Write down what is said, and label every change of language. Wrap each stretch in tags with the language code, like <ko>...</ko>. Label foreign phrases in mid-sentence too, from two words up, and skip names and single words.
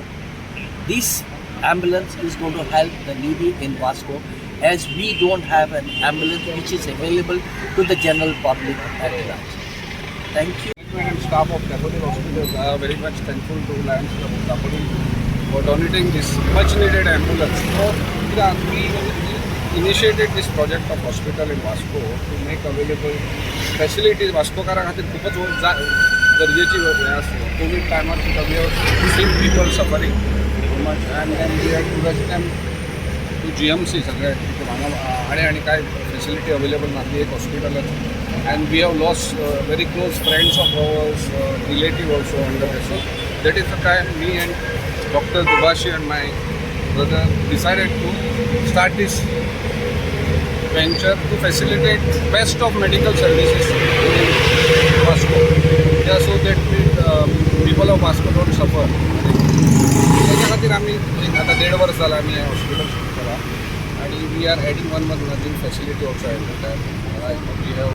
<en>This ambulance is going to help the needy in Vasco, as we don't have an ambulance which is available to the general public at large. Thank you. And staff of Dabolim hospitals are very much thankful to Lions Club of Dabolim for donating this much needed ambulance. So we initiated this project of hospital in Vasco to make available facilities.</en> <mr>वास्कोकारा खातीर खूपच गरजेची असते. कोविड टायमार सुद्धा</mr> <en>we have seen people suffering so much and then we had to rush them to GMC</en> <mr>सगळे आणि काय</mr> <en>facility available नासली एक hospital and we have lost very close friends of ours, relative also under this. So that is the time me and Dr. Dubashi and my brother decided to start this venture to facilitate best of medical services in Vasco. Yeah, so that people of Vasco don't suffer.</en> <mr>त्याच्या खातीर आम्ही आता 1.5 वर्ष झालं आम्ही हॉस्पिटल सुरू केला आणि</mr> <en>we are adding one more nursing facility also.</en>